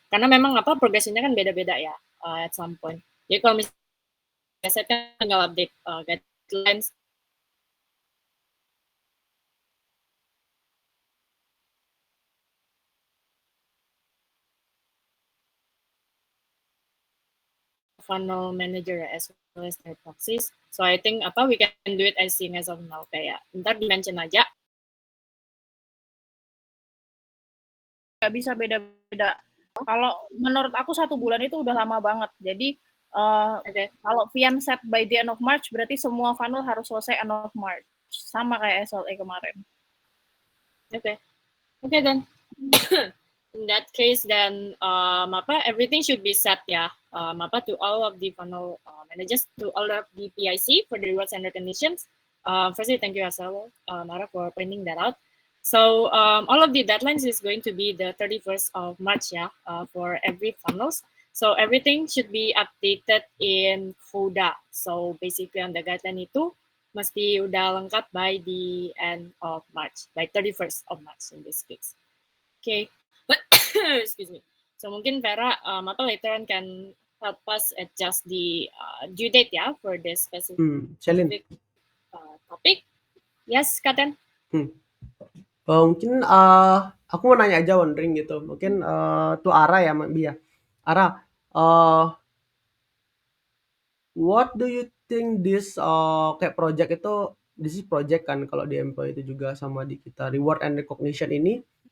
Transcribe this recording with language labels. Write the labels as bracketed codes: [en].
[id] Karena memang progresinya kan beda-beda ya [en] at some point. [id] Jadi kalau misalnya saya kan tinggal update guidelines funnel manager [en] as well as their proxies. So I think we can do it as soon as of now, [id] kayak ntar di-mention aja. Nggak bisa beda-beda. Kalau menurut aku 1 bulan itu udah lama banget. Jadi kalau [en] Vian set by the end of March, [id] berarti semua funnel harus selesai [en] end of March. [id] Sama kayak SLA kemarin. [en] Okay, then. In that case, then everything should be set ya. To all of the funnel managers, to all of the PIC for the rewards and recognitions. Firstly, thank you as well, Mara, for pointing that out. So all of the deadlines is going to be the 31st of March ya, for every funnels. So everything should be updated in Coda. So basically on the guideline [id] itu mesti udah lengkap [en] by the end of March, by 31st of March in this case. Okay. Excuse me. So [id] mungkin [en] Vera later on can help us adjust the due date ya for this specific topic. Yes, Katen. [id] Mungkin aku mau nanya aja [en] wondering [id] gitu. Mungkin tuh Ara ya, Bia. Ara, [en] what do you think this [id] kayak project itu, [en] this is project [id] kan kalau di employee itu juga sama di kita reward and recognition ini.